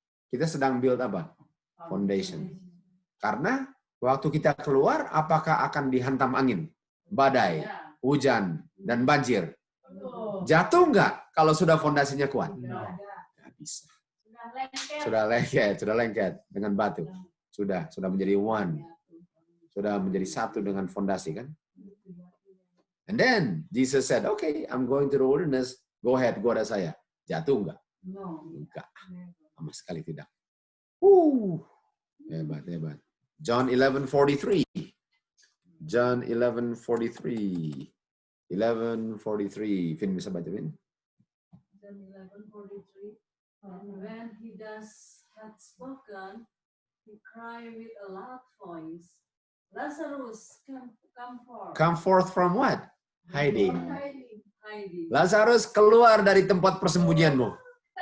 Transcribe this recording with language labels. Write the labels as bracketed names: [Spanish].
[Indonesian] Kita sedang build apa? Foundation. Karena waktu kita keluar, apakah akan dihantam angin, badai, hujan, dan banjir? Jatuh nggak kalau sudah fondasinya kuat? Nggak bisa. Sudah lengket dengan batu. Sudah menjadi one. Sudah menjadi satu dengan fondasi kan? [English] And then Jesus said, okay, I'm going to the wilderness. Go ahead, [Indonesian] goda saya. Jatuh nggak? Enggak. Sama sekali tidak. Hebat. John 11:43. John 11:43. 11:43. Vin bisa baca, Vin? [English] John 11:43. When he had spoken, he cried with a loud voice, Lazarus, come forth. Come forth from what? Hiding. Hiding. [Indonesian] Lazarus, keluar dari tempat persembunyianmu.